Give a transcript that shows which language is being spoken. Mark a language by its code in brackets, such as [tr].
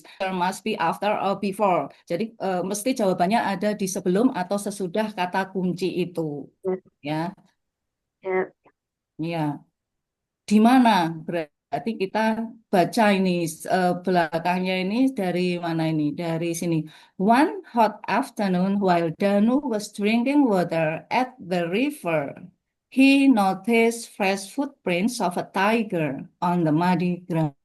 [en] There must be after or before. [id] Jadi mesti jawabannya ada di sebelum atau sesudah kata kunci itu. Ya, [en] Yeah. [id] ya. Di mana? Berarti kita baca ini belakangnya ini dari mana ini? Dari sini. [en] One hot afternoon while Danu was drinking water at the river, he noticed fresh footprints of a tiger on the muddy ground.